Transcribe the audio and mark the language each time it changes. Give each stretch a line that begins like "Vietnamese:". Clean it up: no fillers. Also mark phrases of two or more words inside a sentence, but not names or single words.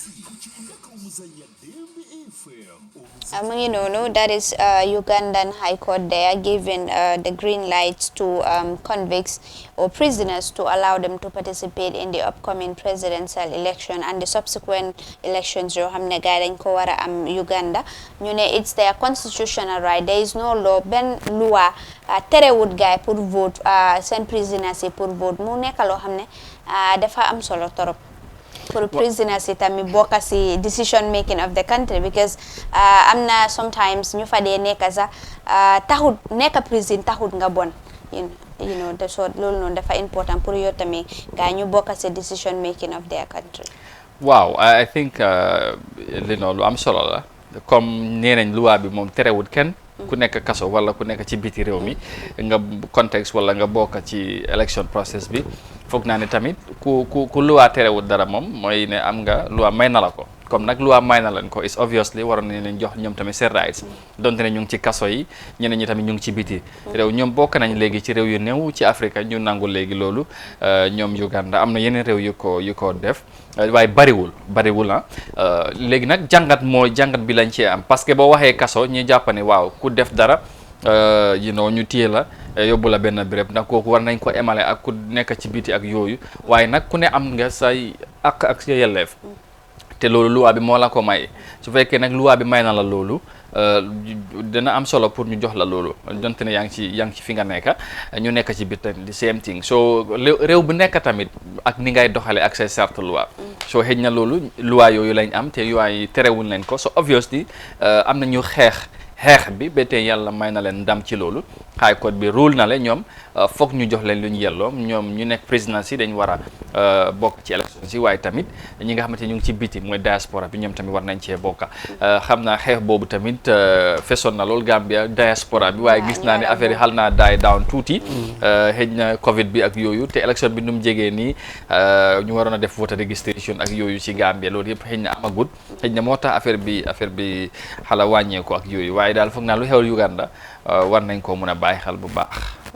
English: That is Ugandan High Court there giving the green lights to convicts or prisoners to allow them to participate in the upcoming presidential election and the subsequent elections. Uganda, it's their constitutional right. There is no law.
Wolof: Ben loi terewut guy
French: pour vote
English: send prisoners
French: pour vote.
Wolof: Mu nekk loo xam ne dafa am solo torop
English: for prisoners
Wolof: itami bokk ci
English: decision making of the country,
Wolof: because am na sometimes ñu fa dee nekk sax taxut nekk prison taxut nga bon,
English: you know
Wolof: so loolu noonu dafa important pour yow tamit nga ñu bokk ci
English: decision making of their country. Wow, I think
Wolof: li noonu am solo la comme nee nañ loi bi moom terewut kenn ku nekk kaso wala ku nekk ci biti réew mi nga contexte wala nga bokk ci
English: election process
Wolof: bi foog naa ne tamit ku loi terewut dara moom mooy ne am nga loi may na la ko. comme nag loi may na leen ko
English: is obviously
Wolof: waroon nañ leen jox ñoom tamit seen rights donte ne ñu ngi ci kaso yi ñeneen ñi tamit ñu ngi ci biti réew ñoom bokk nañ léegi ci réew yu néew ci Afrique ñu nangu léegi loolu ñoom Uganda am na yeneen réew yu ko def waaye bariwul léegi nag jàngat bi lañ ci am
French: parce que
Wolof: boo waxee kaso ñi jàpp ne waaw ku def dara ñu téye la yóbbu la benn béréb ndax kooku war nañ ko emale ak ku nekk ci biti ak yooyu waaye nag ku ne am nga say ak sa yelleef te loolu loi bi moo la ko may su fekkee nag loi bi may na la loolu dina am solo pour ñu jox la loolu donte ne yaa ngi ci fi nga nekk ñu nekk ci biir tamit
English: the same thing
Wolof: so réew bu nekk tamit ak ni ngay doxale ak say
French: charte loi
Wolof: so xëj na loolu loi yooyu lañ am te loi yi terewuñ leen ko so obviously am na ñu xeex bi ba tey yàlla may na leen ndam ci loolu High Court bi rule na leen ñoom foog ñu jox leen lu ñu yelloo ñoom ñu nekk président si dañ war a bokk ci élection si waaye tamit ñi nga xamante ñu ngi ci biti mooy diaspora bi ñoom tamit war nañ cee bokka xam naa xeex boobu tamit fesoon na lool Gambia diaspora bi waaye gis naa ne affaire yi xal naa
English: die down
Wolof: tuuti xëj na Covid bi ak yooyu te élection bi nu mu jegee nii ñu waroon a def
English: voter registration
Wolof: ak yooyu ci Gambia loolu yëpp xëj na amagut xëj na moo tax affaire bi xala wàññeeku ak yooyu waaye daal foog naa lu xew Uganda war nañ ko mën a bàyyi xel bu baax.